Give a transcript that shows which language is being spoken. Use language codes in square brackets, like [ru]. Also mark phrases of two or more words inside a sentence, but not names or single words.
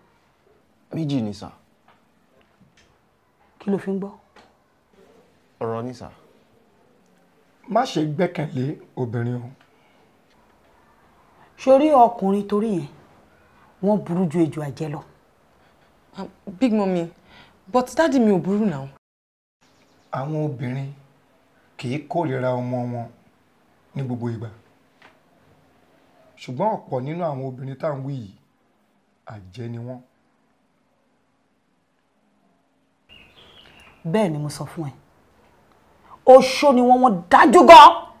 [yo] méjì ni sà. kí ló fi ń gbọ́. ọ̀rọ̀ ni sà. má ṣe gbẹ́kẹ̀lé obìnrin o. sórí ọkùnrin torí yẹn wọ́n burú ju ejò àjẹ́ lọ. [en] Big Mommy but daddy [yo] mi ò burú náà. àwọn obìnrin kì í kórìíra ọmọ wọn ní gbogbo ìgbà ṣùgbọ́n ọ̀pọ̀ nínú àwọn obìnrin tá à ń wí yìí àjẹ́ ni wọ́n. bẹ́ẹ̀ ni mo sọ fún ẹ oṣó ni wọ́n dájú gan.